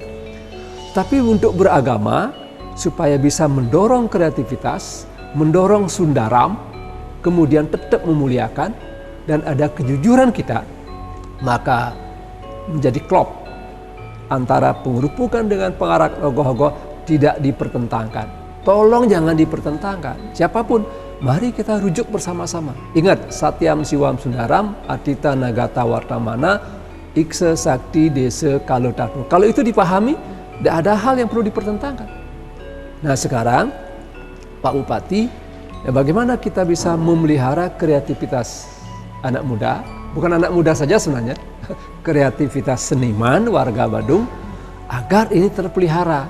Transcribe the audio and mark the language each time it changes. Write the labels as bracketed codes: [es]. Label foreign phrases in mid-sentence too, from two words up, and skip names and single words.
[id] Tapi untuk beragama supaya bisa mendorong kreativitas, mendorong Sundaram, kemudian tetap memuliakan dan ada kejujuran kita, maka menjadi klop antara pengerupukan dengan pengarak ogoh-ogoh tidak dipertentangkan. Tolong jangan dipertentangkan. Siapapun, mari kita rujuk bersama-sama. Ingat, [sa] Satyam Siwam Sundaram, Atita Nagata Wartamana, Iksa Sakti Desa Kalotato. [id] Kalau itu dipahami, tidak ada hal yang perlu dipertentangkan. Nah sekarang, Pak Bupati, ya bagaimana kita bisa memelihara kreativitas anak muda, bukan anak muda saja sebenarnya, kreativitas seniman warga Badung, agar ini terpelihara.